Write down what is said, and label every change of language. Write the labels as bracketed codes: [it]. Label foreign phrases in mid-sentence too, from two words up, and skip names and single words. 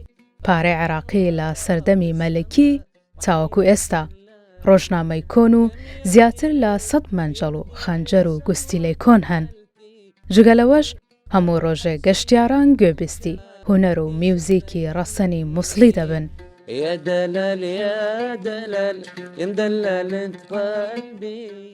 [ckb] پارەی عێراقی لە سەردەمی مەلەکی تاوەکو ئێستا، ڕۆژنامەی کۆن و زیاتر لە 100 مەنجەڵ و خەنجەر و گوستیلەی کۆن هەن. جگەلەوەش هەموو ڕۆژێ گەشتیاران گوێبیستی هونەر و میوزیکی ڕەسەنی مووسڵی دەبن. [ar] يا دلال يا دلال يا مدلل انت قلبي.